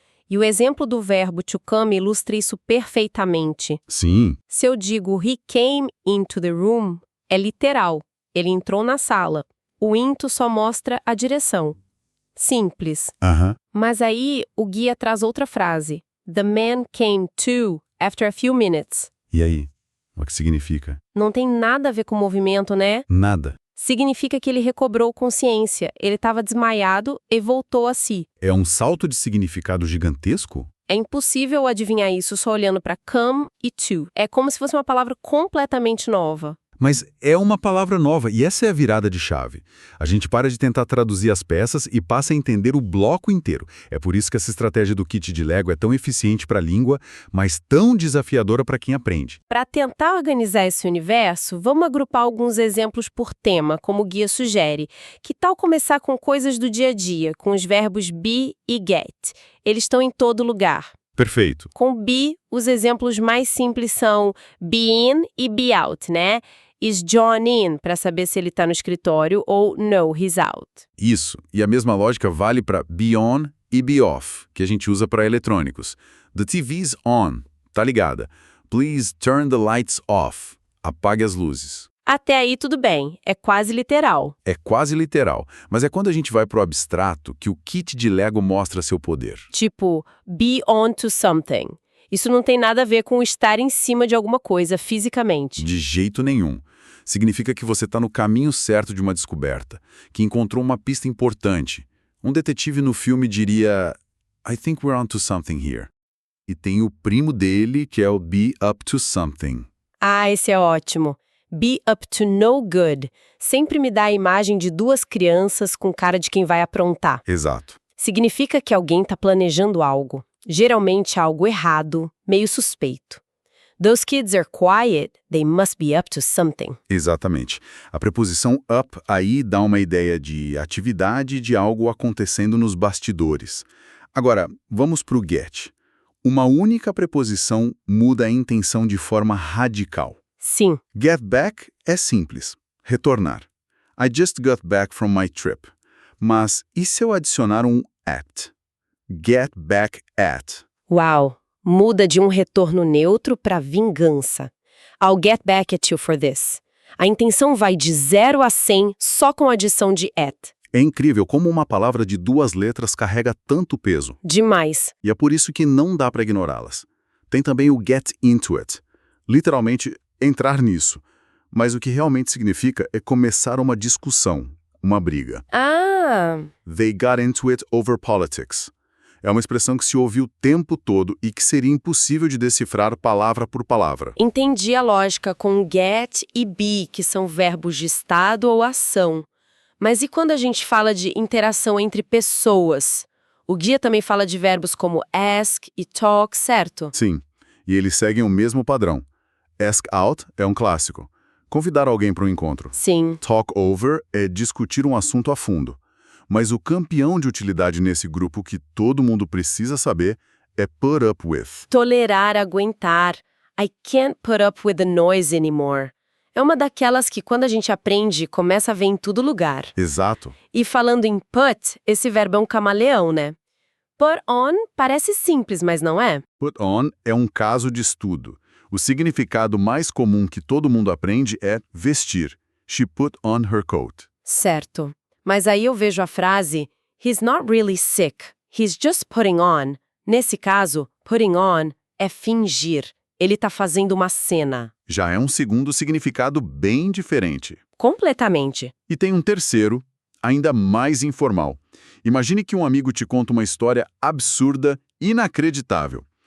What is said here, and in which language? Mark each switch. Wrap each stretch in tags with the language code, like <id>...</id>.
<pt>E o exemplo do verbo to come ilustra isso perfeitamente. Sim. Se eu digo</pt> <en>he came into the room,</en> <pt>é literal. Ele entrou na sala. O into só mostra a direção. Simples. Mas aí o guia traz outra frase.</pt> <en>The man came to after a few minutes.</en> <pt>E aí? O que significa? Não tem nada a ver com movimento, né? Nada. Significa que ele recobrou consciência. Ele estava desmaiado e voltou a si. É um salto de significado gigantesco? É impossível adivinhar isso só olhando para come e to. É como se fosse uma palavra completamente nova. Mas é uma palavra nova, e essa é a virada de chave. A gente para de tentar traduzir as peças e passa a entender o bloco inteiro. É por isso que essa estratégia do kit de Lego é tão eficiente para a língua, mas tão desafiadora para quem aprende. Para tentar organizar esse universo, vamos agrupar alguns exemplos por tema, como o guia sugere. Que tal começar com coisas do dia a dia, com os verbos be e get? Eles estão em todo lugar. Perfeito. Com be, os exemplos mais simples são be in e be out, né?</pt> <en>Is John in,</en> <pt>para saber se ele está no escritório, ou</pt> <en>no, he's out.</en> <pt>Isso. E a mesma lógica vale para be on e be off, que a gente usa para eletrônicos.</pt> <en>The TV's on.</en> <pt>Tá ligada.</pt> <en>Please turn the lights off.</en> <pt>Apague as luzes. Até aí tudo bem, é quase literal. É quase literal, mas é quando a gente vai pro abstrato que o kit de Lego mostra seu poder. Tipo, be on to something. Isso não tem nada a ver com estar em cima de alguma coisa fisicamente. De jeito nenhum. Significa que você está no caminho certo de uma descoberta, que encontrou uma pista importante. Um detetive no filme diria,</pt> <en>I think we're onto something here. E tem o primo dele, que é o be up to something.</en> <pt>Ah, esse é ótimo.</pt> <en>Be up to no good.</en> <pt>Sempre me dá a imagem de duas crianças com cara de quem vai aprontar. Exato. Significa que alguém está planejando algo. Geralmente algo errado, meio suspeito.</pt> <en>Those kids are quiet, they must be up to something.</en> <pt>Exatamente. A preposição up aí dá uma ideia de atividade, de algo acontecendo nos bastidores. Agora, vamos para o get. Uma única preposição muda a intenção de forma radical. Sim. Get back é simples. Retornar.</pt> <en>I just got back from my trip.</en> <pt>Mas e se eu adicionar um at?</pt> <en>Get back at.</en> <pt>Uau! Muda de um retorno neutro para vingança.</pt> <en>I'll get back at you for this.</en> <pt>A intenção vai de 0 a 100 só com a adição de at. É incrível como uma palavra de duas letras carrega tanto peso. Demais. E é por isso que não dá para ignorá-las. Tem também o get into it. Literalmente, entrar nisso. Mas o que realmente significa é começar uma discussão, uma briga. Ah!</pt> <en>They got into it over politics.</en> <pt>É uma expressão que se ouve o tempo todo e que seria impossível de decifrar palavra por palavra. Entendi a lógica com get e be, que são verbos de estado ou ação. Mas e quando a gente fala de interação entre pessoas? O guia também fala de verbos como ask e talk, certo? Sim, e eles seguem o mesmo padrão. Ask out é um clássico. Convidar alguém para um encontro. Sim. Talk over é discutir um assunto a fundo. Mas o campeão de utilidade nesse grupo que todo mundo precisa saber é put up with. Tolerar, aguentar.</pt> <en>I can't put up with the noise anymore.</en> <pt>É uma daquelas que quando a gente aprende, começa a ver em todo lugar. Exato. E falando em put, esse verbo é um camaleão, né? Put on parece simples, mas não é? Put on é um caso de estudo. O significado mais comum que todo mundo aprende é vestir.</pt> <en>She put on her coat.</en> <pt>Certo. Mas aí eu vejo a frase</pt> <en>he's not really sick, he's just putting on.</en> <pt>Nesse caso, putting on é fingir. Ele tá fazendo uma cena. Já é um segundo significado bem diferente. Completamente. E tem um terceiro, ainda mais informal. Imagine que um amigo te conta uma história absurda, inacreditável.</pt>